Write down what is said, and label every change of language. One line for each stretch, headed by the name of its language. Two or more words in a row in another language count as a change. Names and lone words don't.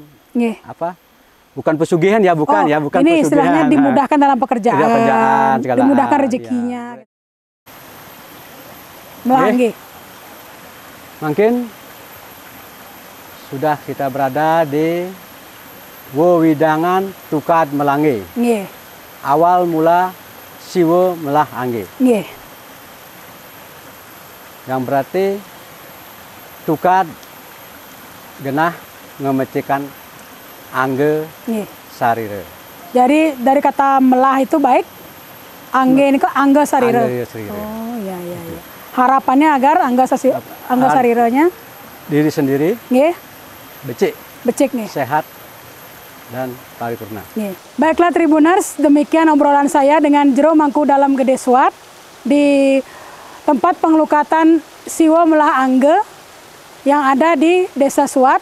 Indonesian: Apa? Bukan pesugihan ya, bukan ya, bukan ini pesugihan. Istilahnya dimudahkan dalam pekerjaan, dimudahkan rezekinya. Melangge. Mungkin sudah kita berada di Wewidangan Tukad Melangge. Awal mula siwo melah angge. Yang berarti
Balinese: tukad genah ngemecikan angge sarire.
Indonesian: Jadi dari kata melah itu baik, angge ini kok
Balinese: angge sarire.
Indonesian: Oh iya. Harapannya agar
Balinese: angge sarirenya
Indonesian: diri sendiri, becik nih, sehat dan paripurna. Baiklah Tribuners, demikian obrolan saya dengan Jero Mangku Dalam Gede Suat di tempat pengelukatan Siwo Melah Angge yang ada di Desa Suat.